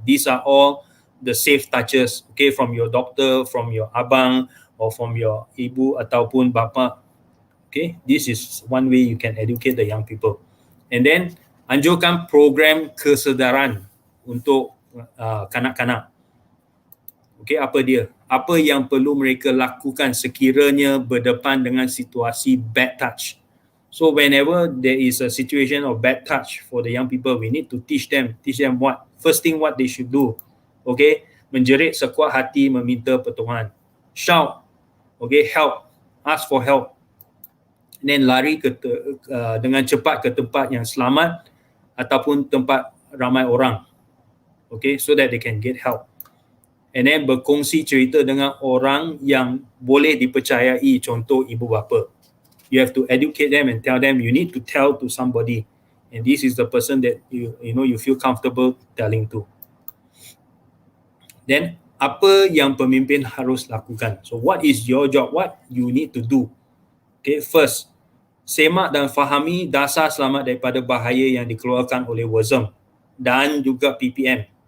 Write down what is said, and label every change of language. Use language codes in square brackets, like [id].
[en] These are all the safe touches, okay, from your doctor, from your abang or from your [ms] ibu ataupun bapa. [en] Okay, this is one way you can educate the young people. [ms] And then anjurkan program kesedaran untuk kanak-kanak. Okay, apa dia? Apa yang perlu mereka lakukan sekiranya berdepan dengan situasi bad touch. [en] So whenever there is a situation of bad touch for the young people, we need to teach them what, first thing what they should do. Okay, [ms] menjerit sekuat hati meminta pertolongan. [en] Shout, okay, help, ask for help. [ms] And then lari dengan cepat ke tempat yang selamat ataupun tempat ramai orang. [en] Okay, so that they can get help. And then [ms] berkongsi cerita dengan orang yang boleh dipercayai, contoh ibu bapa. [en] You have to educate them and tell them you need to tell to somebody. And this is the person that you feel comfortable telling to. [ms] Then apa yang pemimpin harus lakukan? [en] So what is your job? What you need to do? Okay, first, [ms] semak dan fahami dasar selamat daripada bahaya yang dikeluarkan oleh WASM dan juga PPM.